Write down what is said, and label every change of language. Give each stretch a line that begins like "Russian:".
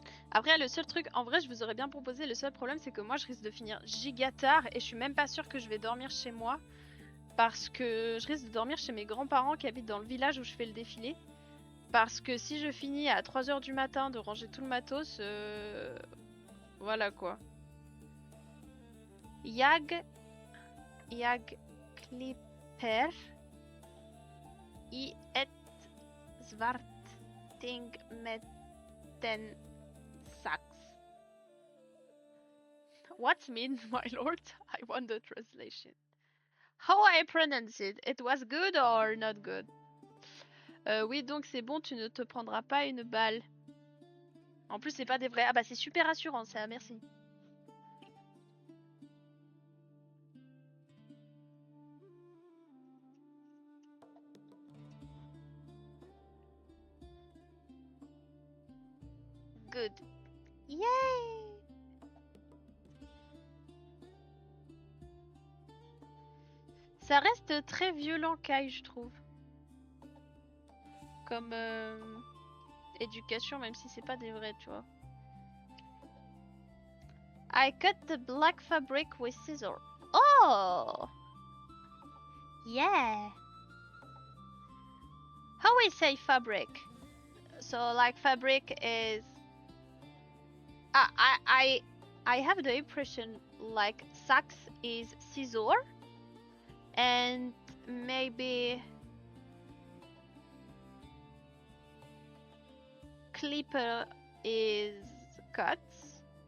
French: Après, le seul truc, en vrai, je vous aurais bien proposé, le seul problème, c'est que moi, je risque de finir giga tard et je suis même pas sûre que je vais dormir chez moi parce que je risque de dormir chez mes grands-parents qui habitent dans le village où je fais le défilé. Parce que si je finis à 3 h du matin de ranger tout le matos, voilà quoi.
Swedish: Jag klipper i ett svart ting med en sax.
English: What mean, my lord? I want the translation. How I pronounce it? It was good or not good?
French: Oui, donc c'est bon, tu ne te prendras pas une balle. En plus, c'est pas des vrais. Ah bah, c'est super rassurant, ça, merci.
English: Good. Yay!
French: Ça reste très violent, Kai, je trouve. Comme éducation, même si c'est pas des vrais, tu vois.
English: I cut the black fabric with scissors. Oh! Yeah! How we say fabric? So like fabric is... I have the impression like sax is scissor and maybe clipper is cuts.